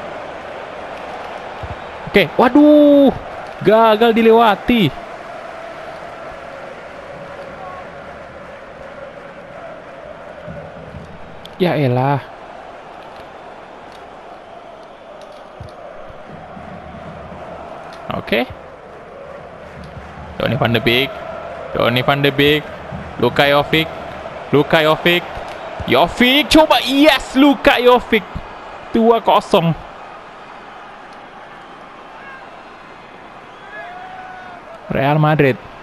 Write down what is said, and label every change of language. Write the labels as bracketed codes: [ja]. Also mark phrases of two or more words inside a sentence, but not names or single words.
[id] Oke, waduh. Gagal dilewati. Ya elah. Oke. Donny van de Beek. Donny van de Beek. Luka Jovic. Luka Jovic. Jovic coba. Yes, Luka Jovic. 2-0. Real Madrid.